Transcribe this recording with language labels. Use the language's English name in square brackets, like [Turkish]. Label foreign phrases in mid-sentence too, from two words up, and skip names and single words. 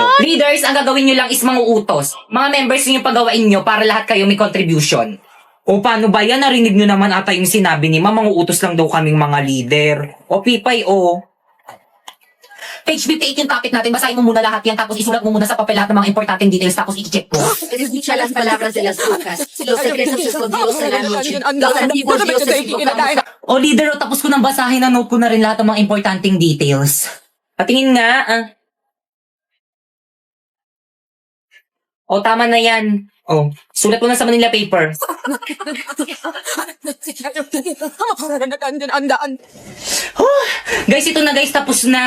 [Filipino] Leaders, ang gagawin nyo lang is mga utos. Mga members nyo pagawain nyo para lahat kayo may contribution. O paano ba yan? Narinig nyo naman ata yung sinabi ni mga utos lang daw kaming mga leader. O pipay, o. Page 58 yung topic natin. Basahin mo muna lahat yan, tapos isulat mo muna sa papel lahat ng mga importanteng details, tapos i-check mo. [Spanish] Escucha las palabras de las brujas, los secretos escondidos en la noche, los antiguos dioses invocamos. [Filipino] O leader, o tapos ko nang basahin, na note ko na rin lahat ng mga importanteng details. Patingin nga, O, tama na yan. O, sulat mo na sa Manila paper. Guys, ito na guys, tapos na.